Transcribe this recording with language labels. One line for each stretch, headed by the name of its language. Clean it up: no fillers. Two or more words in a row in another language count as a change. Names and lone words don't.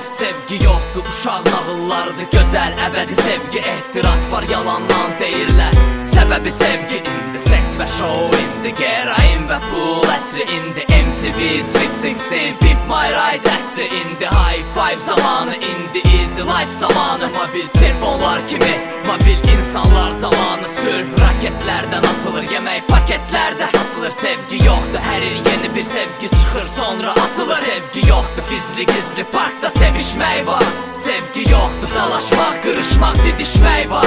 Azerbaijani: Sevgi yoxdur, uşaq nağıllardır, gözəl, əbədi sevgi. Ehtiras var, yalandan deyirlər, səbəbi sevgi. İndi seks və show, indi gerain və pul əsri. İndi MTV, Sweet 16, Pimp My Ride əsri. İndi
English: high five
Azerbaijani: zamanı, indi
English: easy life
Azerbaijani: zamanı. Mobil telefonlar kimi, mobil insanlar zamanı. Sürf raketlərdən atılır, yemək paketlərdə satılır. Sevgi yoxdur, hər il yeni bir sevgi çıxır, sonra atılır. Sevgi yoxdur, gizli parkda sevişmək var. Sevgi yoxdur, dalaşmaq, qırışmaq, didişmək var.